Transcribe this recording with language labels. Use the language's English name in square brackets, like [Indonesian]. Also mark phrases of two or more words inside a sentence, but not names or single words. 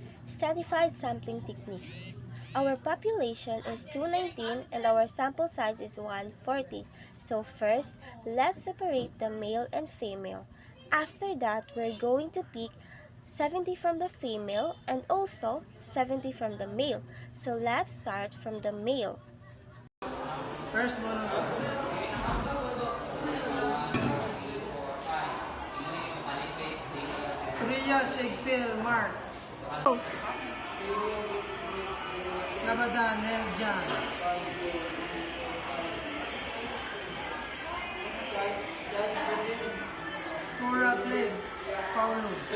[English] stratified sampling techniques. Our population is 219 and our sample size is 140. So first, let's separate the male and female. After that, we're going to pick 70 from the female and also 70 from the male. So let's start from the male. First one. Tria Sigpil Mark. Labadan Neljan. Cora Clip Paulo.